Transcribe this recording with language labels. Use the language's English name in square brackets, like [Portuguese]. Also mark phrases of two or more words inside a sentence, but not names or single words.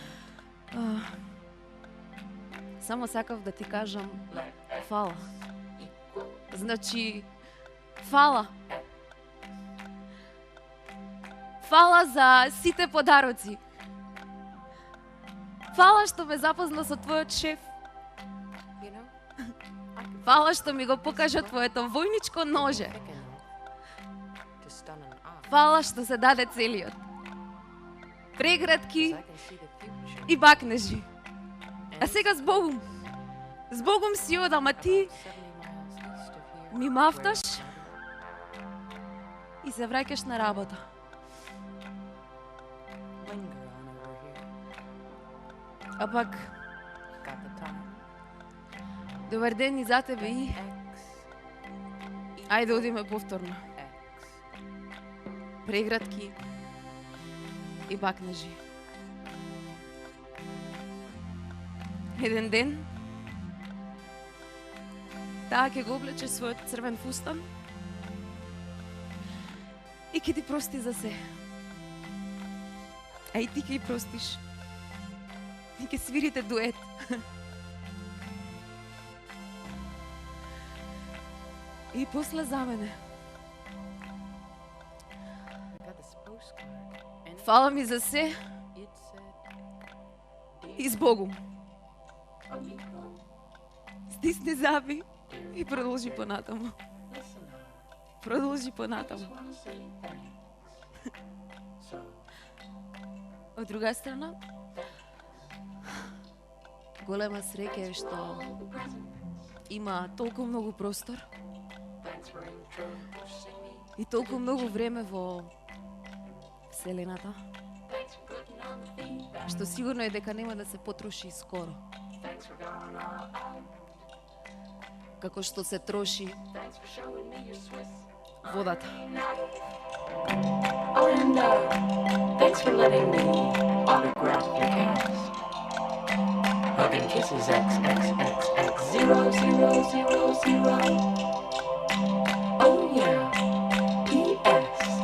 [Macedonian] Само сакав да ти кажам фала. Значи, фала. Фала за сите подароци. Фала што ме запозна со твојот шеф. [English] You know, [Macedonian] Фала што ми го покажа твоето војничко ноже. [English] thick enough to stun an eye. [Macedonian] Фала што се даде целиот. Преградки [English] 'Cause I can see the future. [Macedonian] и бакнежи. А сега збогум. Збогум си одам, а ти [English] 70 miles east of here. [Macedonian] ми мафташ и се враќаш на работа. [English] Linger on over here. [Macedonian] А пак, [English] Got the time. [Macedonian] добар ден и за тебе и X. ајде одиме повторно. X. Преградки и бакнежи. Еден ден таа ќе го облече својот црвен фустан и ќе ти прости за се. А и ти ќе ја простиш. И ќе свирите дует. И после за мене. [English] I got this postcard. And [Macedonian] Фала ми за се [English] it said, [Macedonian] и збогум. Стисни зъби и продолжи понатаму. Продолжи понатаму. Од друга страна, голема среќа е што има толку многу простор и толку многу време во Вселената, што сигурно е дека нема да се потроши скоро. Како што се троши водата. [English] Oh, and thanks for letting me autograph your cast. Hugging kisses XXXX0000. Oh yeah. P.S.